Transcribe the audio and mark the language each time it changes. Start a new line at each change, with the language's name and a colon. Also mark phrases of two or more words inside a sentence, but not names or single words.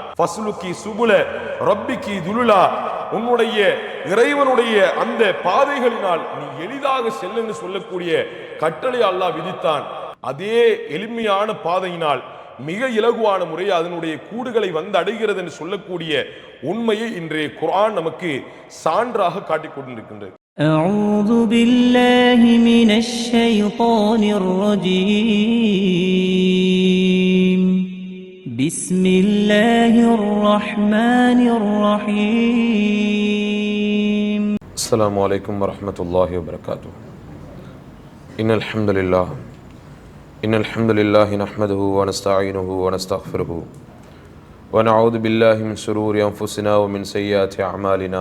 Arabic: فاسلكي سبل ربك ذللا,
Tamil: உன்னுடைய இறைவனுடைய அந்த பாதைகளினால் நீ எளிதாக செல்லுன்னு சொல்லக்கூடிய கட்டளை அல்லாஹ் விதித்தான். அதே எளிமையான பாதையினால் மிக இலகுவான முறையை அதனுடைய கூடுகளை வந்து அடைகிறது என்று சொல்லக்கூடிய உண்மையை இன்றைய குர்ஆன் நமக்கு சான்றாக காட்டிக் கொண்டிருக்கின்றது.
Arabic: أعوذ بالله من الشيطان الرجيم بسم الله الرحمن الرحيم. السلام عليكم ورحمة الله وبركاته. إن الحمد لله نحمده ونستعينه ونستغفره ونعوذ بالله من شرور أنفسنا ومن سيئات أعمالنا.